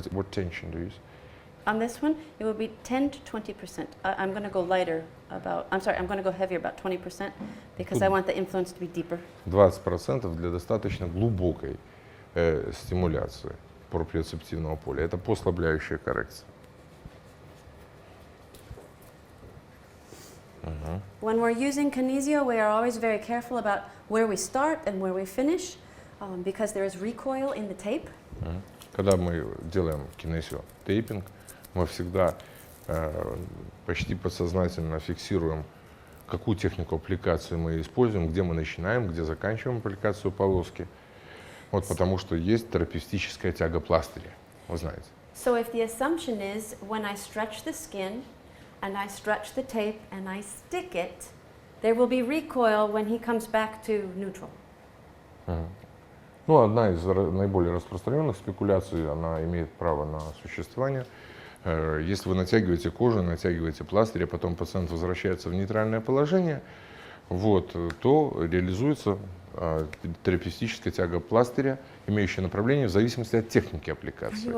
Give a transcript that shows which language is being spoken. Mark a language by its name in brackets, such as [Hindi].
[English] What tension do you use? On this one, it will be 10 to 20%. I'm going to go I'm going to go heavier, about 20%, because I want the influence to be deeper. [Russian] 20% для достаточно глубокой стимуляции проприоцептивного поля. Это послабляющая коррекция. [English] When we're using kinesiо, we are always very careful about where we start and where we finish, because there is recoil in the tape. [Russian] Когда мы делаем кинесио тейпинг, мы всегда почти подсознательно фиксируем какую технику аппликации мы используем, где мы начинаем, где заканчиваем аппликацию полоски. Вот потому что есть терапевтическая тяга пластыря, вы знаете. [English] So if the assumption is when I stretch the skin and I stretch the tape and I stick it, there will be recoil when he comes back to neutral. [Russian] Ну, одна из наиболее распространенных спекуляций, она имеет право на существование. Если вы натягиваете кожу, натягиваете пластырь, а потом пациент возвращается в нейтральное положение, вот, то реализуется терапевтическая тяга пластыря, имеющая направление в зависимости от техники аппликации.